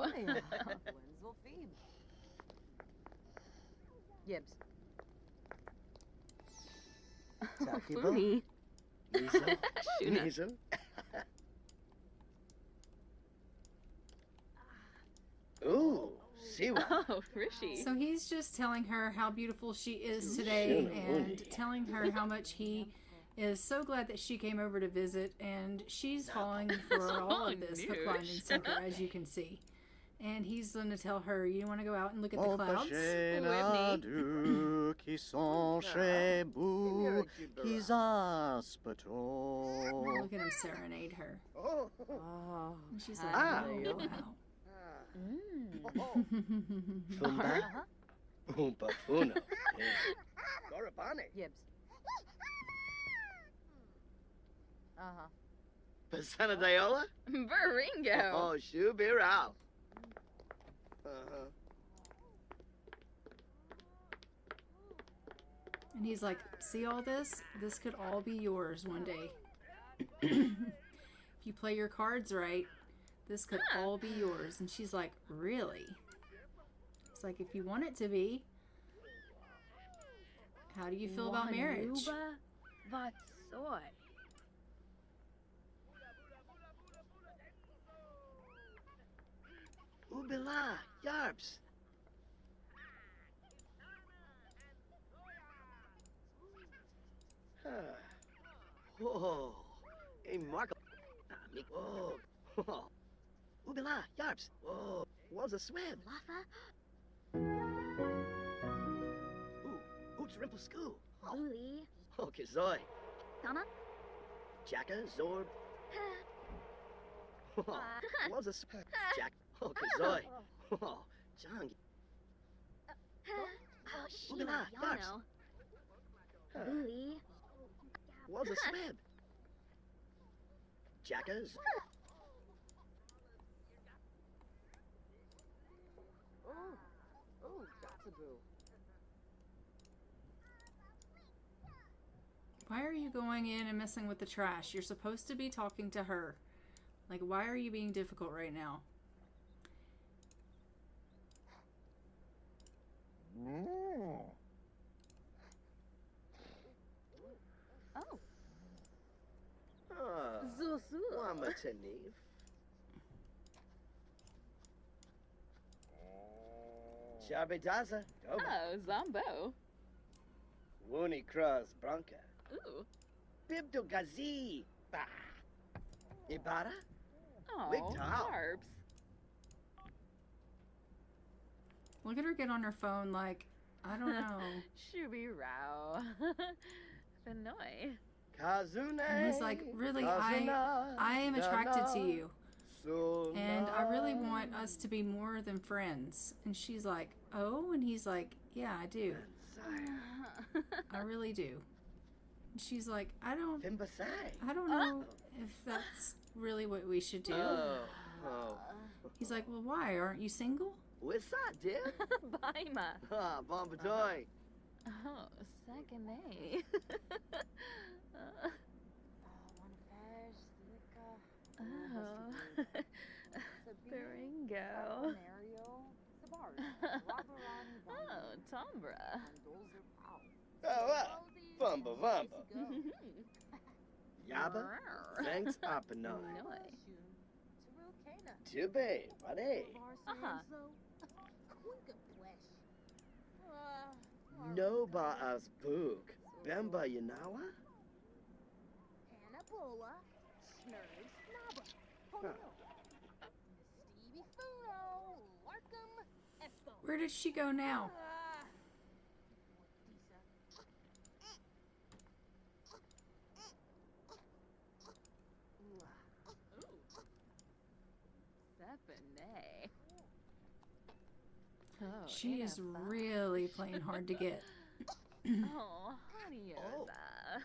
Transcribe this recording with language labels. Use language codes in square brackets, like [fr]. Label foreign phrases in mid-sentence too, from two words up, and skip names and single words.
[en] Wenzel Phoebe. Gibbs. Takibo. Fumi. Miso. Shuna. Miso. Ooh. Siwa. Oh, Rishi. So he's just telling her how beautiful she is today and telling her how much he is so glad that she came over to visit, and she's falling for all of this hook, line, and sinker, as you can see. And he's going to tell her, you want to go out and look at the clouds? Qui sont chez vous, qui aspettons. Look at him serenade her. Oh. And she's like, Ah. oh, wow. Fumba. Oompa Funo. Gorabane. Gibbs. Pasana Diola? Baringo. Oh, Shubirao. And he's like, see all this? This could all be yours one day. If you play your cards right, this could all be yours. And she's like, really? It's like, if you want it to be. How do you feel about marriage? Vatsoy. Ubila. Yarbs. Oh. Hey, Marco. Oh. Ubila. Yarbs. Oh. Was a swim. Lava? Ooh. Oots Rimple Skoo. Uli? Oh, Kazoi. Tama? Jacka. Zorb. Was a Jack. Oh, Kazoi. Oh, John. Oh, Ubila. Sheila, Yarbs. Yano. Uli? Was a swim. Jackas. Oh, that's a boo. Why are you going in and messing with the trash? You're supposed to be talking to her. Like, why are you being difficult right now? Oh. Zuzu. Wamatanif. Shabedaza. Doba. Oh, Zombo. Woony Cross Bronca. Ooh. Bibdo Gazi. Bah. Ibarra? Oh, Wig top. Barbs. Look at her get on her phone like, I don't know. Shooby row. Fenoy. Kazune. And he's like, really, I am attracted to you. And I really want us to be more than friends. And she's like, oh? And he's like, yeah, I do. I really do. And she's like, I don't know if that's really what we should do. He's like, well, why? Aren't you single? What's that, dear? Baima. Ah, Bombatoy. Oh, second A. Oh. Baringo. Oh, Tombra. Oh, Vamba Vamba. Yaba, thanks Apanoy. Noi. Tube, Vade. Aha. No ba as book. Bemba Yanawa? Anabola, Snurge, Naba, Huh. Stevie Funo, Larkum, Espo. Where did she go now? Second A. Oh, She Ina is Ba. really playing hard to get. Oh, Honeyyosa.